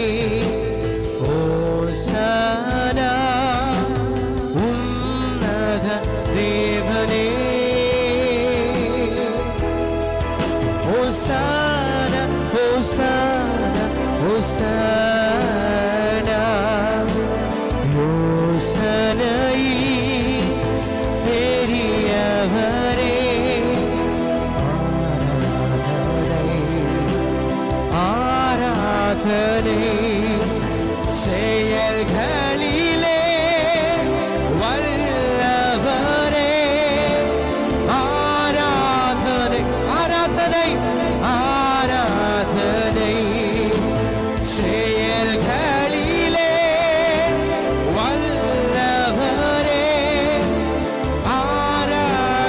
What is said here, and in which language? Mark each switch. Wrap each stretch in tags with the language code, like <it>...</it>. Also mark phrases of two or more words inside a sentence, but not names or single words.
<ml>ഹോശാന ഉന്നത ദേവനേ, ഹോശാന ഹോശാന ഹോശാന.</ml> <ta>யோசனையில் பெரியவரே, ஆராதனே செயல்களிலே வல்லவரே, ஆராதனை ஆராதனை ஆராதனை. செயல்களிலே வல்லவரே, ஆராதனை.</ta>